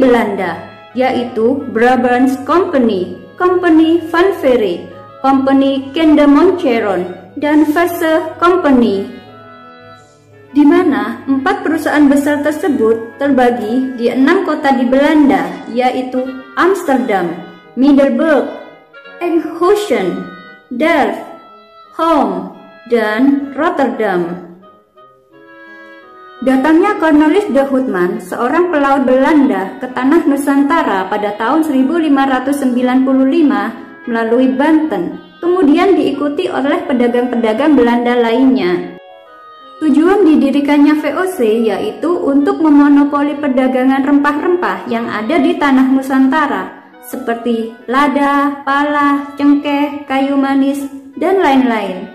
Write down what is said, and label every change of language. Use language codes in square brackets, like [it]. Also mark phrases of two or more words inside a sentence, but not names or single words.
[id] Belanda, yaitu Brabants Company, Company van Veere, Company Kendemoncheron, dan Verse Company, di mana 4 perusahaan besar tersebut terbagi di 6 kota di Belanda, yaitu Amsterdam, Middelburg, Enkhuizen, Delft, Hoorn, dan Rotterdam. Datangnya Cornelis de Houtman, seorang pelaut Belanda, ke tanah Nusantara pada tahun 1595 melalui Banten, kemudian diikuti oleh pedagang-pedagang Belanda lainnya. Tujuan didirikannya VOC yaitu untuk memonopoli perdagangan rempah-rempah yang ada di tanah Nusantara, seperti lada, pala, cengkeh, kayu manis, dan lain-lain.